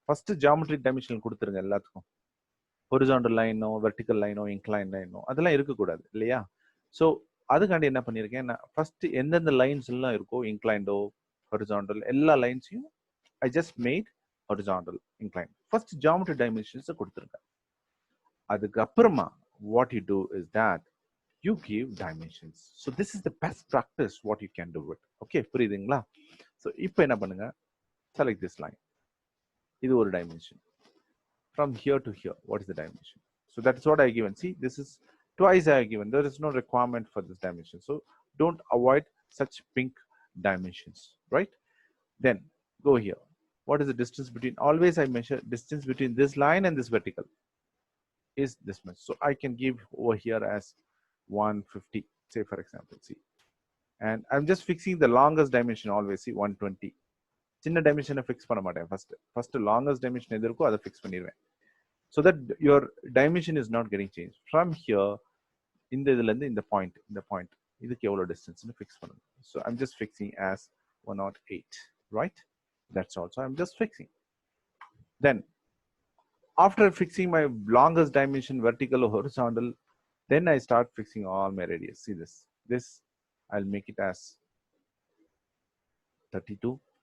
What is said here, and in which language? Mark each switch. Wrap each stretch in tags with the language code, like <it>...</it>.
<en>First geometry dimension</en> <ta>கொடுத்துருங்க எல்லாத்துக்கும்.</ta> <en>Horizontal line ஓ vertical line ஓ inclined line ஓ</en> <ta>அதெல்லாம் இருக்கக்கூடாது இல்லையா? ஸோ அதுக்காண்டி என்ன பண்ணியிருக்கேன், நான் ஃபர்ஸ்ட் எந்தெந்த லைன்ஸ் எல்லாம் இருக்கோ இன்க்ளைண்டோ ஹொரிசாண்டல் எல்லா லைன்ஸையும்</ta> <en>I just made horizontal inclined.</en> <ta>First geometry டைமென்ஷன்ஸை கொடுத்துருங்க. அதுக்கப்புறமா</ta> <en>What you do is that you give dimensions. So this is the best practice what you can do it. Okay,</en> <ta>புரியுதுங்களா?</ta> <en>So</en> <ta>இப்போ என்ன பண்ணுங்க,</ta> <en>select this line.</en> <ta>இது ஒரு dimension.</ta> <en>From here to here, what is the dimension? So that's what I given. See, this is twice I have given. There is no requirement for this dimension. So don't avoid such pink dimensions, right? Then go here. What is the distance between? Always I measure distance between this line and this vertical is this much. So I can give over here as 150, say for example, see. And I'm just fixing the longest dimension always, see, 120.</en> <ta>சின்ன dimension fix பண்ண மாட்டேன். First longest dimension எது இருக்கோ அதை fix பண்ணிடுவேன்.</ta> <en>So that your dimension is not getting changed.</en> <ta>From here, இந்த இதுல இருந்து இந்த point, இதுக்கு எவ்வளவு distance னு fix பண்ணணும்.</ta> <en>So I'm just fixing as 108, right? That's all. So I'm just fixing. Then after fixing my longest dimension, vertical or horizontal, then I start fixing all my radius. See this. This I'll make it as 32.</en>